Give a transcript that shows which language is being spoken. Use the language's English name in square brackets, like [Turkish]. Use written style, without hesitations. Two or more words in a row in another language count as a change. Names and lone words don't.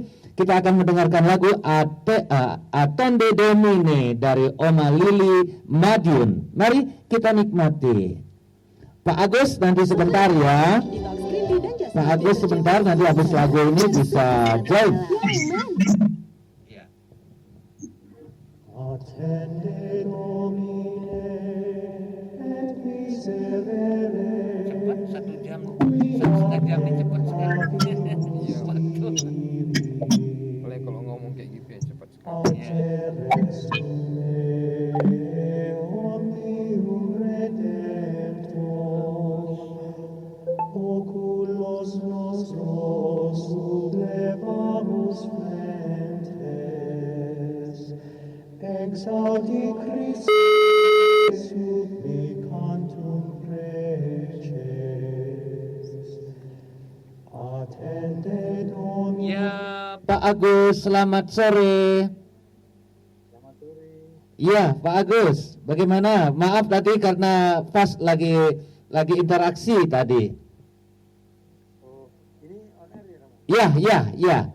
[Indonesian] Kita akan mendengarkan lagu Atonde Domine dari Oma Lili Madiun. Mari kita nikmati. Pak Agus nanti sebentar ya. Pak Agus sebentar, nanti habis lagu ini bisa join. [Latin] Attende Domine et miserere. [Indonesian] Cepat 1 jam, 1,5 jam ini cepat sekali. Boleh kalau ngomong kayak gitu ya cepat sekali. [Latin] Auteres me omnium redemptor, oculos nostros sublevamus flentes, exaudi Christus supplicantum preces. Attende Domine. [Indonesian] Ya, Pak Agus, selamat sore. Iya, Pak Agus, bagaimana? Maaf tadi karena pas lagi interaksi tadi. Iya.